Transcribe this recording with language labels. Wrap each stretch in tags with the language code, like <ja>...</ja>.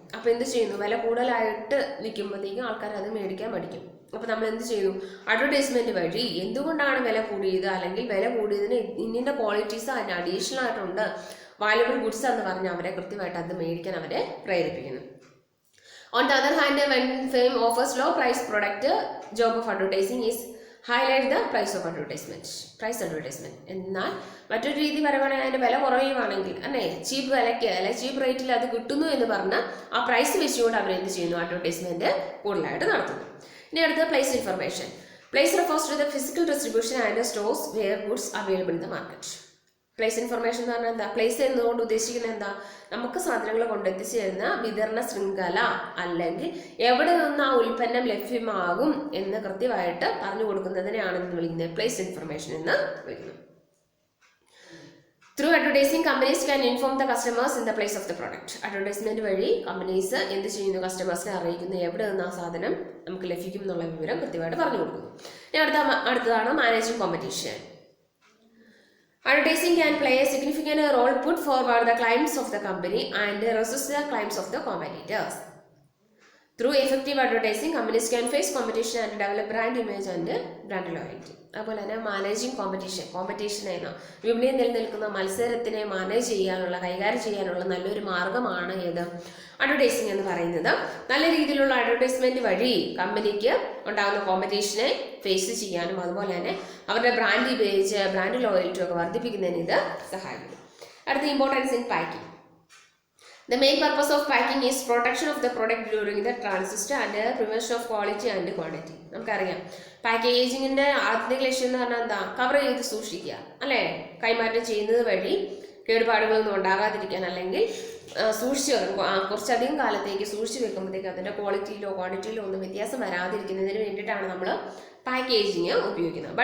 <ml>അപ്പോൾ എന്ത് ചെയ്യുന്നു, വില കൂടുതലായിട്ട് നിൽക്കുമ്പോഴത്തേക്കും ആൾക്കാർ അത് മേടിക്കാൻ പഠിക്കും. അപ്പോൾ നമ്മൾ എന്ത് ചെയ്യുന്നു, അഡ്വർടൈസ്മെന്റ് വഴി എന്തുകൊണ്ടാണ് വില കൂടിയത്, അല്ലെങ്കിൽ വില കൂടിയതിന് ഇന്നിൻ്റെ ക്വാളിറ്റീസ് അതിന് അഡീഷണൽ ആയിട്ടുണ്ട്, വാല്യുബിൾ ഗുഡ്സ് എന്ന് പറഞ്ഞ് അവരെ കൃത്യമായിട്ട് അത് മേടിക്കാൻ അവരെ പ്രേരിപ്പിക്കുന്നു.</ml> <en>On the other hand, when firm offers low price product, job of advertising is highlight the price of advertisement. Price advertisement.</en> <ml>എന്നാൽ മറ്റൊരു രീതി പറയുകയാണെങ്കിൽ അതിൻ്റെ വില കുറയുവാണെങ്കിൽ അല്ലേ, ചീപ്പ് വിലയ്ക്ക് അല്ലെ ചീപ്പ് റേറ്റിൽ അത് കിട്ടുന്നു എന്ന് പറഞ്ഞാൽ ആ പ്രൈസ് വെച്ചുകൊണ്ട് അവരെന്ത് ചെയ്യുന്നു, അഡ്വർടൈസ്മെന്റ് കൂടുതലായിട്ട് നടത്തുന്നു. ഇനി അടുത്ത</ml> <en>Place information. Place refers to the physical distribution and stores where goods available in the market.</en> <ml>Place information എന്ന് പറഞ്ഞാൽ എന്താ, പ്ലേസ് എന്നതുകൊണ്ട് ഉദ്ദേശിക്കുന്നത് എന്താ, നമുക്ക് സാധനങ്ങൾ കൊണ്ടെത്തിച്ചു തരുന്ന വിതരണ ശൃംഖല അല്ലെങ്കിൽ എവിടെ നിന്ന് ആ ഉൽപ്പന്നം ലഭ്യമാകും എന്ന് കൃത്യമായിട്ട് പറഞ്ഞു കൊടുക്കുന്നതിനെയാണ് വിളിക്കുന്നത് പ്ലേസ് ഇൻഫർമേഷൻ എന്ന് വിളിക്കുന്നത്.</ml> <en>Through advertising companies can inform the customers in the place of the product.</en> <ml>Advertisement വഴി കമ്പനീസ് എന്ത് ചെയ്യുന്നു, കസ്റ്റമേഴ്സിനെ അറിയിക്കുന്നു എവിടെ നിന്ന് ആ സാധനം നമുക്ക് ലഭിക്കും എന്നുള്ള വിവരം കൃത്യമായിട്ട് പറഞ്ഞു കൊടുക്കുന്നു. അടുത്തതാണ് managing competition.</ml> <en>Advertising can play a significant role put forward the claims of the company and resist the claims of the competitors. Through effective advertising, companies can face competition and develop brand image and brand loyalty.</en> <ml>അതുപോലെ തന്നെ managing കോമ്പറ്റീഷനെ വിപണിയിൽ നിലനിൽക്കുന്ന മത്സരത്തിനെ manage ചെയ്യാനുള്ള, കൈകാര്യം ചെയ്യാനുള്ള നല്ലൊരു മാർഗമാണ് ഏത്, അഡ്വർടൈസിംഗ് എന്ന് പറയുന്നത്. നല്ല രീതിയിലുള്ള അഡ്വർടൈസ്മെന്റ് വഴി കമ്പനിക്ക് ഉണ്ടാകുന്ന കോമ്പറ്റീഷനെ ഫേസ് ചെയ്യാനും അതുപോലെ തന്നെ അവരുടെ ബ്രാൻഡ് ഇമേജ്, ബ്രാൻഡ് ലോയൽറ്റി ഒക്കെ വർദ്ധിപ്പിക്കുന്നതിന് ഇത് സഹായിക്കുന്നു.</ml> <en>അടുത്ത importance in packing. The main purpose of packing is protection of the product during the transit and prevention of quality and quantity.</en> <ml>നമുക്കറിയാം പാക്കേജിങ്ങിന്റെ ആത്യന്തിക ലക്ഷ്യം എന്ന് പറഞ്ഞാൽ എന്താ? കവർ ചെയ്ത് സൂക്ഷിക്കുക അല്ലേ? കൈമാറ്റം ചെയ്യുന്നത് വഴി കേടുപാടുകളൊന്നും ഉണ്ടാകാതിരിക്കാൻ, അല്ലെങ്കിൽ സൂക്ഷിച്ച് കുറച്ചധികം കാലത്തേക്ക് സൂക്ഷിച്ച് വെക്കുമ്പോഴത്തേക്ക് അതിൻ്റെ ക്വാളിറ്റിയിലോ ക്വാണ്ടിറ്റിയിലോ ഒന്നും വ്യത്യാസം വരാതിരിക്കുന്നതിന് വേണ്ടിയിട്ടാണ് നമ്മൾ പാക്കേജിങ് ഉപയോഗിക്കുന്നത്.</ml>